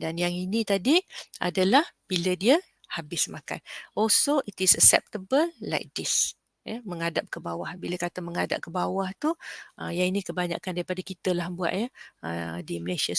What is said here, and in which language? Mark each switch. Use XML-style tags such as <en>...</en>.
<ms>Dan yang ini tadi adalah bila dia habis makan.</ms> <en>Also, it is acceptable like this.</en> <ms>Menghadap ke bawah. Bila kata menghadap ke bawah tu, yang ini kebanyakan daripada kita lah buat di Malaysia.</ms>